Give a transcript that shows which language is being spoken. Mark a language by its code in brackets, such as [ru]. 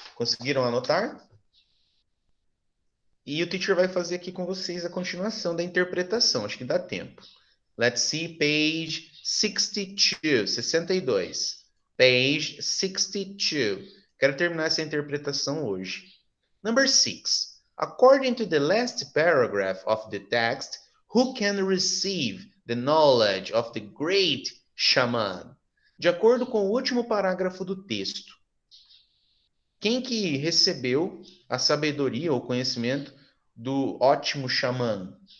[pt] Conseguiram anotar? E o teacher vai fazer aqui com vocês a continuação da interpretação. Acho que dá tempo. [en] Let's see page 62. 62. Page 62. [pt] Quero terminar essa interpretação hoje. [en] Number 6. According to the last paragraph of the text, who can receive the knowledge of the great shaman? [pt] De acordo com o último parágrafo do texto, quem que recebeu a sabedoria ou conhecimento do ótimo xamã?